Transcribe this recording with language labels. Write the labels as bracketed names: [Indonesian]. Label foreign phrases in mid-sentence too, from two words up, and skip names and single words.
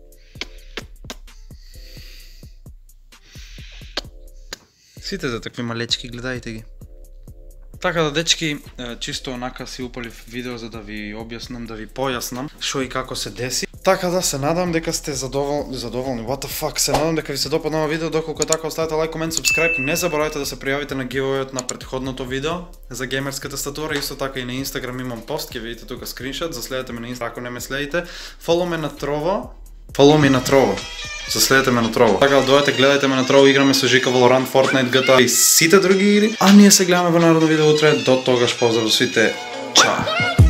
[Macedonian] Сите за такви малечки, гледајте ги. Така да, дечки, чисто онака си упалив видео за да ви објаснам, да ви појаснам шо и како се деси. Така да, се надам дека сте задоволни, [English] what the fuck, [Macedonian] се надам дека ви се допадна ова видео, доколку така оставете лайк, комент, subscribe, не заборавајте да се пријавите на giveaway на претходното видео за геймерската статура, исто така и на Instagram имам пост, ќе видите тука скриншот, заследете ме на Instagram, ако не ме следите, [English] follow me на Trovo. [Macedonian] Заследете ме на Trovo. Така да дојдете, гледајте ме на Trovo, играме со Жика, Valorant, Fortnite, GTA и сите други игри. А ние се гледаме во наредно видео утре. До тогаш поздрав до сите. Чао!